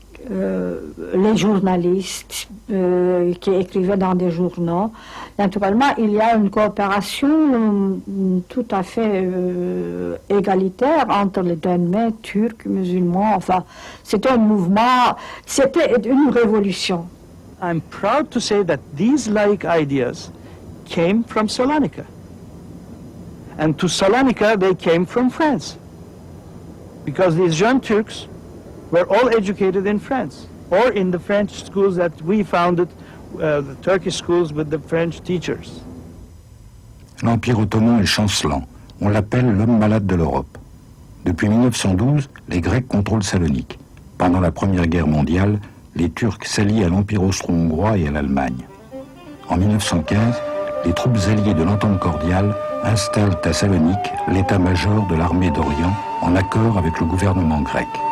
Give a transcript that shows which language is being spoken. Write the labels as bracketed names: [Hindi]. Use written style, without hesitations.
[French] Les journalistes qui écrivaient dans des journaux. Naturellement, il y a une coopération tout à fait égalitaire entre les Donmais, Turcs, musulmans. Enfin, c'était un mouvement, c'était une révolution. [English] I'm proud to say that these laïc ideas came from Salonika. And to Salonika, they came from France. Because these young Turks were all educated in France, or in the French schools that we founded, the Turkish schools with the French teachers. [French] L'Empire ottoman est chancelant. On l'appelle l'homme malade de l'Europe. Depuis 1912, les Grecs contrôlent Salonique. Pendant la Première Guerre mondiale, les Turcs s'allient à l'Empire austro-hongrois et à l'Allemagne. En 1915, les troupes alliées de l'Entente cordiale installent à Salonique l'état-major de l'armée d'Orient en accord avec le gouvernement grec.